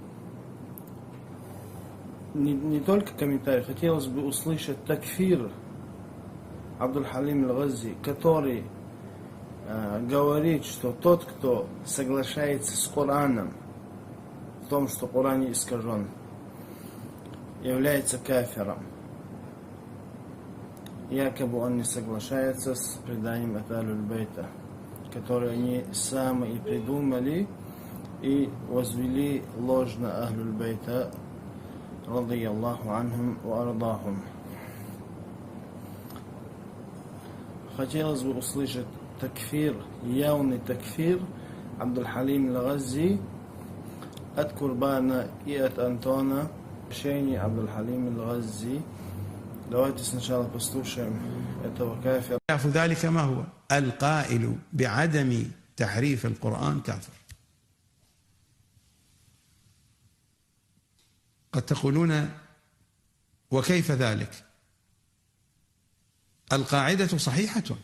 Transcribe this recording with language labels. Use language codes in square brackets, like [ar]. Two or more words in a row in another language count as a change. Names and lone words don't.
[ru] Не только комментарий, хотелось бы услышать такфир Абдуль-Халим аль-Газзи, который говорит, что тот, кто соглашается с Кораном в том, что Коран не искажен, является кафиром. Якобы он не соглашается с преданием от Аль-Бейта, которое они сами и придумали и возвели ложь на Ахлюль-Бейта, [ar] رضي الله عنهم وأرضاهم. [ru] Хотелось бы услышать такфир, явный такфир Абдуль-Халим аль-Газзи от Курбана и от Антона. Решение Абдуль-Халим аль-Газзи. Давайте сначала послушаем этого кафира. [ar] ذلك ما هو القائل بعدم تحريف القرآن كافر. قد تقولون وكيف ذلك؟ القاعدة صحيحة.